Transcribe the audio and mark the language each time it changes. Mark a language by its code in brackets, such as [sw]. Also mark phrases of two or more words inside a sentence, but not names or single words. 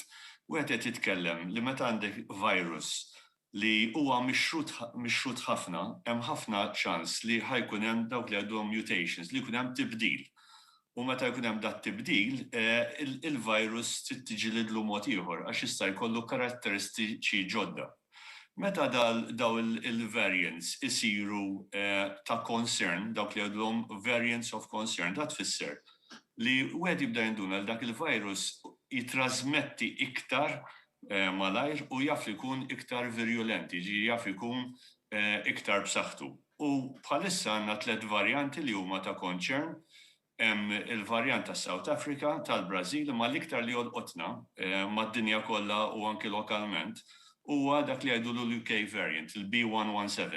[mt] Wieħed qed jitkellem li meta għandek virus li huwa mixrut ħafna, hemm ħafna ċans li ħajkun hemm dawk li għandhom mutations, li jkun hemm tibdil. U meta jkun hemm dat tibdil, il-virus tiġilidlu mod ieħor għax jista' jkollu karatteristiċi ġodda. Meta daw il-variants isiru ta' concern, dawk li għadhom [en] variants of concern, [mt] dat tfisser li wieħed jibda jinduna dak il-virus jitrasmetti iktar malajr u jaf ikun iktar virulenti, jaf ikun iktar b'saħħtu. U bħalissa għandna 3 varjanti li huma ta' concern, il-varjant ta' South Africa, tal-Brażil, ma l-iktar li jolqotna mad-dinja kollha u anke lokalment, huwa dak li għajdu l- [en] UK variant, [mt] il-B117.